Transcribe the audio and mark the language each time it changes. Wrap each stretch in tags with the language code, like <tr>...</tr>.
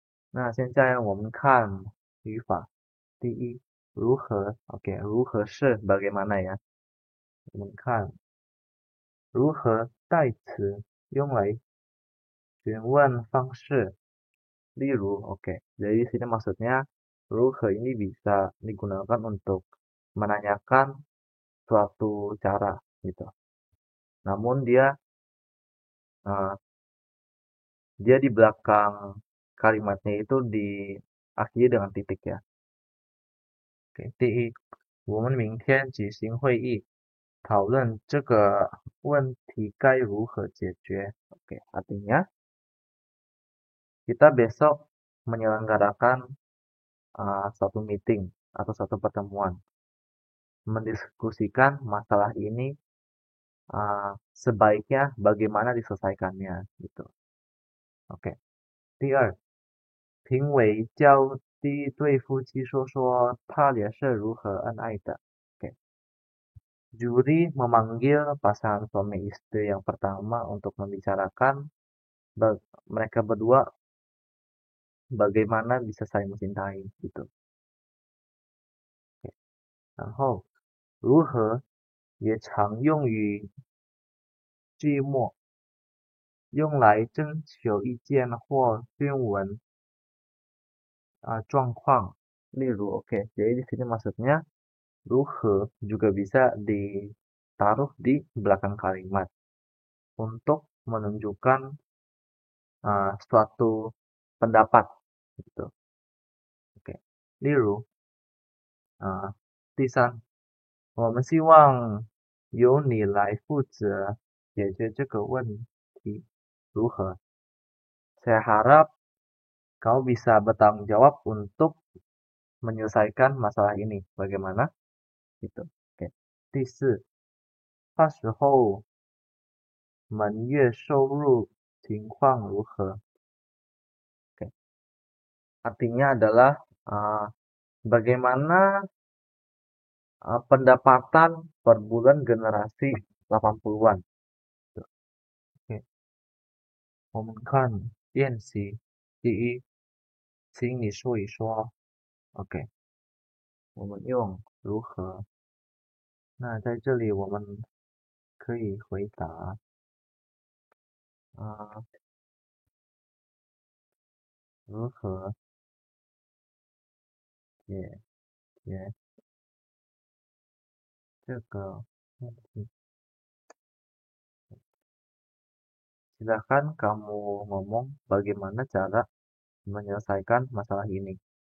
<zh>那现在我们看语法，第一，如何 OK，如何是 bagaimana ya？</zh> <id>我们看如何代词用来询问方式，例如 OK，jadi di sini maksudnya 如何 ini bisa digunakan untuk menanyakan suatu cara gitu. Namun uh, dia di belakang kalimatnya itu diakhiri dengan titik ya.</id> <zh>Oke, 第一，我们明天举行会议，讨论这个问题该如何解决.</zh> <id>Oke, artinya kita besok menyelenggarakan suatu meeting atau suatu pertemuan, mendiskusikan masalah ini sebaiknya bagaimana diselesaikannya gitu. Oke.</id> <zh>第二，评委叫第一对夫妻说说他俩是如何恩爱的.</zh> <id>Oke. Juri memanggil pasangan suami istri yang pertama untuk membicarakan mereka berdua bagaimana bisa saling mencintai gitu.</id> <zh>然后如何也常用于句末，用来征求意见或询问状况.</zh> <id>例如, oke, jadi di sini maksudnya 如何 juga bisa ditaruh di belakang kalimat untuk menunjukkan suatu pendapat gitu. Oke.</id> <zh>例如第三，我们希望</zh> <id>由你来负责解决这个问题，如何？ Saya harap kau bisa bertanggung jawab untuk menyelesaikan masalah ini. Bagaimana? Gitu. Oke.</id> <zh>第四，到时候门月收入情况如何？</zh> <id>Oke. Artinya adalah bagaimana pendapatan per bulan generasi 80-an. Oke.</id> <zh>我们看练习第一，请你说一说。 OK，我们用如何？那在这里我们可以回答如何解决这个问题？ Silakan kamu ngomong bagaimana cara menyelesaikan masalah ini.</zh>